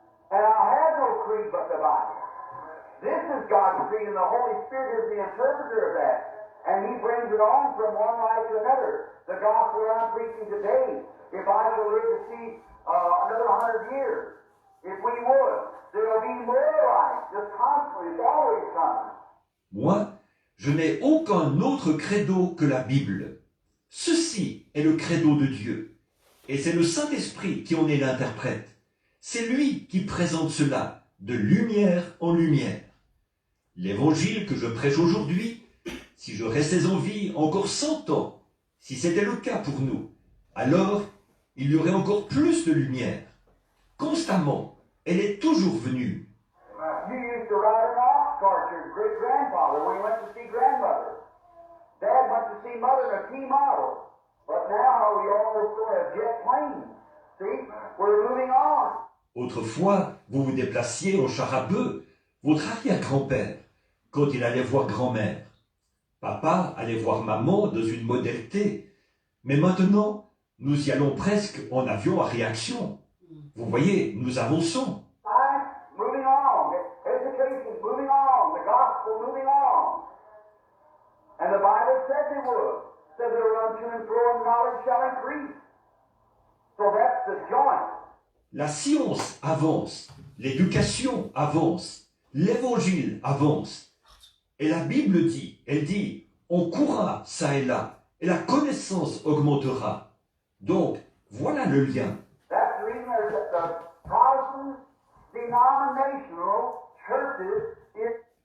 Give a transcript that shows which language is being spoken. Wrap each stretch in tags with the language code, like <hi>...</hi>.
<en>And I have no creed but the Bible. This is God's creed, and the Holy Spirit is the interpreter of that. And He brings it on from one life to another. The gospel I'm preaching today, if I shall live to see another 100 years, if we would, there will be more life, just constantly, it's always coming.</en> <fr>Moi, je n'ai aucun autre credo que la Bible. Ceci est le credo de Dieu. Et c'est le Saint-Esprit qui en est l'interprète. C'est lui qui présente cela de lumière en lumière. L'évangile que je prêche aujourd'hui, si je restais en vie encore 100 ans, si c'était le cas pour nous, alors il y aurait encore plus de lumière. Constamment, elle est toujours venue.</fr> <en>You used to ride an ox cart, your great-grandfather, when you went to see grandmother. Dad went to see mother in a T-model. But now we almost go have jet planes. See? We're moving on.</en> <fr>Autrefois, vous vous déplaciez en char à bœuf, votre arrière-grand-père, quand il allait voir grand-mère. Papa allait voir maman dans une Model T. Mais maintenant, nous y allons presque en avion à réaction. Vous voyez, nous avançons.</fr> <en>Science moving on. Education moving on. The gospel moving on. And the Bible said they would. Said they would run to and fro and knowledge shall increase. So that's the joint.</en> <fr>La science avance, l'éducation avance, l'évangile avance. Et la Bible dit, elle dit, on courra ça et là, et la connaissance augmentera. Donc, voilà le lien.</fr> <en>That's the reason that the Protestant denominational churches is</en>